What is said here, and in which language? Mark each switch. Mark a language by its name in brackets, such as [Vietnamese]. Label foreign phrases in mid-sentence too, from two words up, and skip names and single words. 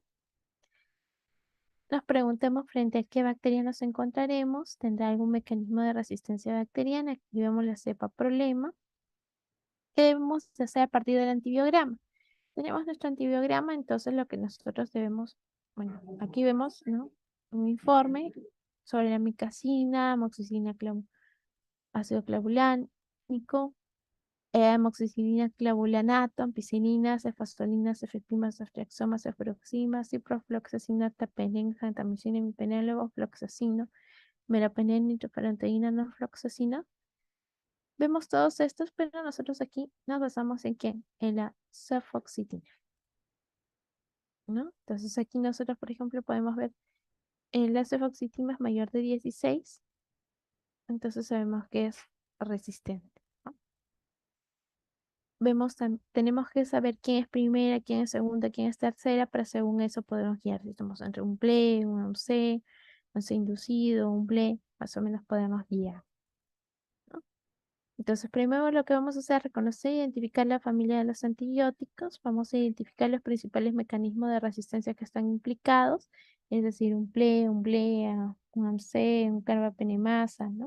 [Spanish] Nos preguntemos frente a qué bacteria nos encontraremos. ¿Tendrá algún mecanismo de resistencia bacteriana? Aquí vemos la cepa problema. ¿Qué debemos hacer a partir del antibiograma? Tenemos nuestro antibiograma, entonces lo que nosotros debemos, bueno, aquí vemos, ¿no? Un informe sobre la amicacina, amoxicilina, ácido clavulánico, amoxicilina, clavulanato, ampicilina, cefazolina, cefepima, ceftriaxona, cefuroxima, ciprofloxacina, tapenem, gentamicina, imipenem, levofloxacino, meropenem, nitrofurantoína, norfloxacina. Vemos todos estos, pero nosotros aquí nos basamos en ¿quién? En la cefoxitina, ¿no? Entonces aquí nosotros, por ejemplo, podemos ver la cefoxitina es mayor de 16, entonces sabemos que es resistente, ¿no? Tenemos que saber quién es primera, quién es segunda, quién es tercera, para según eso podemos guiar si estamos entre un PLE, un C inducido, un PLE, más o menos podemos guiar, ¿no? Entonces, primero lo que vamos a hacer es reconocer e identificar la familia de los antibióticos. Vamos a identificar los principales mecanismos de resistencia que están implicados, es decir, un PLE, un BLEA, un AMC, un carbapenemasa, ¿no?